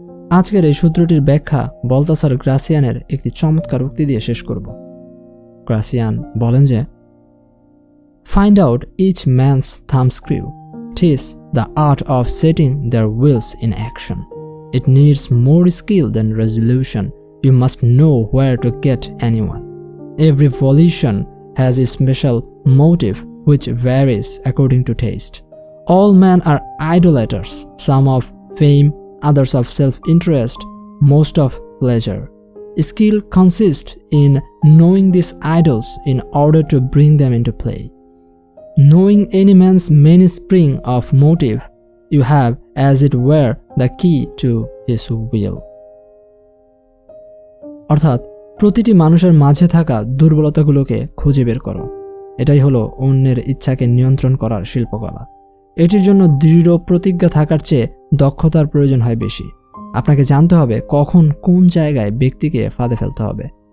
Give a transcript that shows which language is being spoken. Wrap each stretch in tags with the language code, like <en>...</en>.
<bn>আজকের এই সূত্রটির ব্যাখ্যা বলতাসার গ্রাসিয়ানের একটি চমৎকার উক্তি দিয়ে শেষ করব। গ্রাসিয়ান বলেন যে,</bn> <en>Find out each man's thumbscrew, teach the art of setting their wills in action. It needs more skill than resolution. You must know where to get anyone. Every volition has a special motive which varies according to taste. All men are idolaters, some of fame, others of self-interest, most of pleasure. Skill consists in knowing these idols in order to bring them into play. Knowing any man's mainspring of motive, you have, as it were, the key to his will.</en> <bn>অর্থাৎ প্রতিটি মানুষের মাঝে থাকা দুর্বলতাগুলোকে খুঁজে বের করো। এটাই হলো অন্যের ইচ্ছাকে নিয়ন্ত্রণ করার শিল্পকলা। এটির জন্য দৃঢ় প্রতিজ্ঞা থাকার চেয়ে দক্ষতার প্রয়োজন হয় বেশি। আপনাকে জানতে হবে কখন কোন জায়গায় ব্যক্তিকে ফাঁদে ফেলতে হবে।</bn>